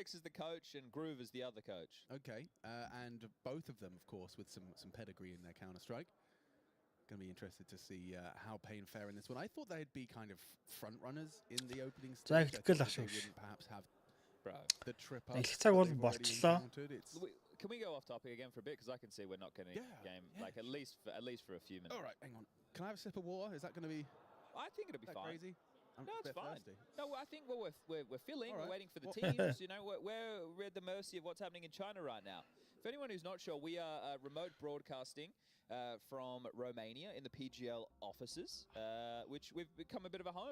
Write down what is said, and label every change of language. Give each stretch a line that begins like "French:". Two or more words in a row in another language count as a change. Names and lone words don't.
English: Rix as the coach and Groove as the other coach. Okay, and both of them, of course, with some pedigree in their Counter-Strike. Going to be interested to see how Pain fare in this one. I thought they'd be kind of front runners in the opening stage. I thought Tactical that
Mongolian: ахшиг.
English: they wouldn't perhaps have Bro. the trip up.
Mongolian: Их цаг бол
English: that they've already
Mongolian: болчлоо.
English: encountered. It's Can we go off topic again for a bit? Because I can see we're not getting Yeah, game yeah. like at least for a few minutes. all right. Hang on. Can I have a sip of water? Is that going to be I think it'll be that fine. crazy? I'm No, a it's bit fine. thirsty. No, I think we're filling. All right. We're waiting for the Well- teams. You know, we're at the mercy of what's happening in China right now. For anyone who's not sure, we are remote broadcasting from Romania in the PGL offices, which we've become a bit of a home.